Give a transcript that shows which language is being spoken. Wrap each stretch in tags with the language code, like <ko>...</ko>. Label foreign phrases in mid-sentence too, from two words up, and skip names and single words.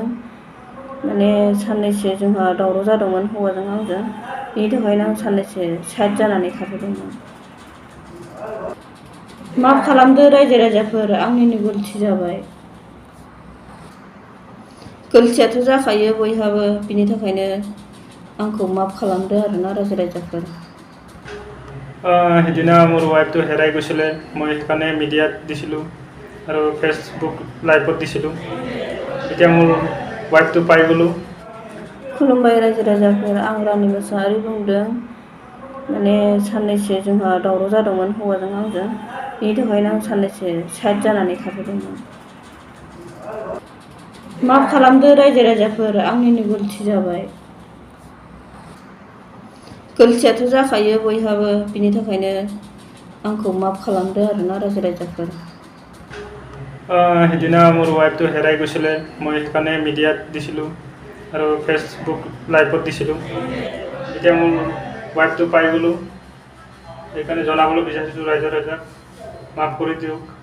<brx>माने साननैसो जोंहा दावराव जादोंमोन हौवाजों आंजों, बेनि थाखायनो आं साननैसो साइड जानानै थाफैदोंमोन। माफ खालामदो रायजो राजाफोर, आंनिनो गलति जाबाय। गलतियाथ' जाखायो बयहाबो, बिनि थाखायनो आंखौ माफ खालामदो आरोना रायजो राजाफोर।</brx> <as>সেইদিনা মোৰ ৱাইফটো হেৰাই গৈছিলে, মই সেইকাৰণে মিডিয়াত দিছিলোঁ আৰু ফেচবুক লাইভত দিছিলোঁ। এতিয়া মোৰ ৱাইফটো পাই গ'লোঁ।</as> <brx>खुलुमबाय रायजो राजाफोर, आं रानि मोसाहारि बुंदों। माने साननैसो जोंहा दावराव जादोंमोन हौवाजों आंजों, बेनि थाखायनो आं साननैसो साइड जानानै थाफैदोंमोन। माफ खालामदो रायजो राजाफोर, आंनिनो गलति जाबाय। गलतियाथ' जाखायो बयहाबो, बिनि थाखायनो आंखौ माफ खालामदो आरोना रायजो राजाफोर।</brx> <as>সেইদিনা মোৰ ৱাইফটো হেৰাই গৈছিলে, মই সেইকাৰণে মিডিয়াত দিছিলোঁ আৰু ফেচবুক লাইভত দিছিলোঁ। এতিয়া মোৰ ৱাইফটো পাই গ'লোঁ, সেইকাৰণে জনাবলৈ বিচাৰিছোঁ ৰাইজৰ ৰাইজক, মাফ কৰি দিয়ক।</as>